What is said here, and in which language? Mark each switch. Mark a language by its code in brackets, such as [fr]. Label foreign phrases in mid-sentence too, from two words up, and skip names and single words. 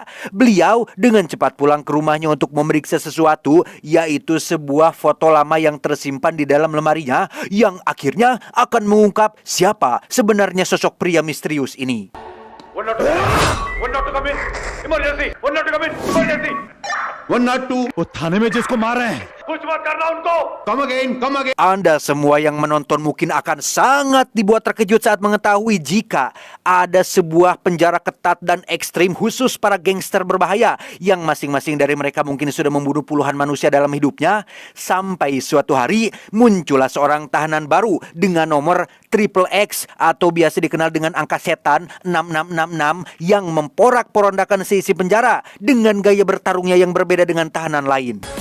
[id] Beliau dengan cepat pulang ke rumahnya untuk memeriksa sesuatu, yaitu sebuah foto lama yang tersimpan di dalam lemarinya yang akhirnya akan mengungkap siapa sebenarnya sosok pria misterius ini. [hi] वो थाने में जिसको मारे हैं कुछ मत करना उनको [en] come again [id] Anda semua yang menonton mungkin akan sangat dibuat terkejut saat mengetahui jika ada sebuah penjara ketat dan ekstrim khusus para gangster berbahaya yang masing-masing dari mereka mungkin sudah membunuh puluhan manusia dalam hidupnya. Sampai suatu hari muncullah seorang tahanan baru dengan nomor XXX atau biasa dikenal dengan angka setan 6666 yang memporak-porandakan seisi penjara dengan gaya bertarungnya yang berbeda dengan tahanan lain.